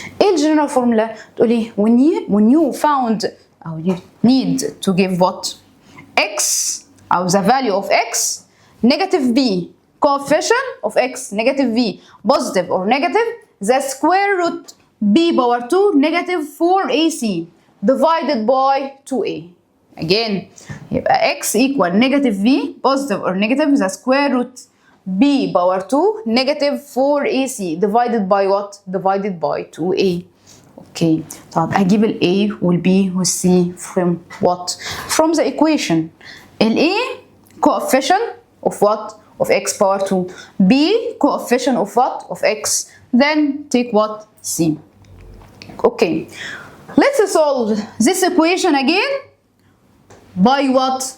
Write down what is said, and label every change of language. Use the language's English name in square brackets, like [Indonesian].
[Arabic] ايه الجنرال فورمولا؟ تقولي [English] when you found او you need to give what x او the value of x negative b coefficient of x negative b positive or negative the square root b power 2 negative 4ac divided by 2a. again يبقى x equal negative b positive or negative the square root b power 2 negative 4ac divided by what? Divided by 2a. [Arabic] اوكي طب اجيب ال a وال b وال c [English] from what? From the equation. ال a coefficient of what? Of x power 2. b coefficient of what? Of x. Then take what? c. Okay. Let's solve this equation again by what?